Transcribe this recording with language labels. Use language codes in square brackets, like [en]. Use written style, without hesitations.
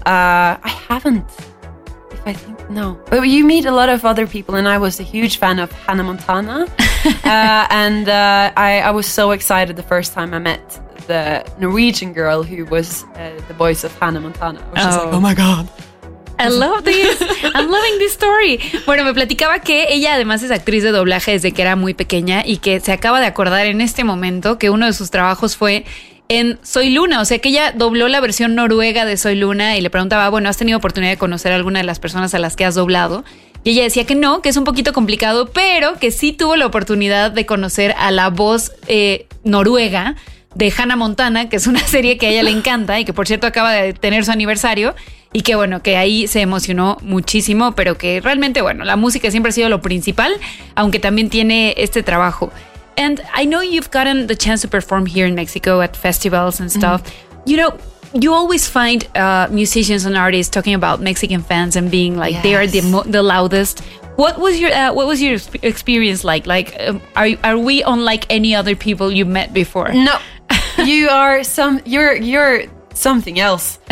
[en] I haven't, if I think, no. But you meet a lot of other people, and I was a huge fan of Hannah Montana. I was so excited the first time I met the Norwegian girl who was the voice of Hannah Montana. I was just like, oh my God. I love this. I'm loving this story. [es] Bueno, me platicaba que ella además es actriz de doblaje desde que era muy pequeña y que se acaba de acordar en este momento que uno de sus trabajos fue en Soy Luna. O sea, que ella dobló la versión noruega de Soy Luna y le preguntaba, bueno, ¿has tenido oportunidad de conocer a alguna de las personas a las que has doblado? Y ella decía que no, que es un poquito complicado, pero que sí tuvo la oportunidad de conocer a la voz noruega de Hannah Montana, que es una serie que a ella le encanta y que, por cierto, acaba de tener su aniversario. Y que bueno, que ahí se emocionó muchísimo, pero que realmente, bueno, la música siempre ha sido lo principal, aunque también tiene este trabajo. [en] And I know you've gotten the chance to perform here in Mexico at festivals and stuff. Mm-hmm. You know, you always find musicians and artists talking about Mexican fans and being like, yes, they are the loudest. What was your experience like? Like, are we unlike any other people you met before? No, you're something else.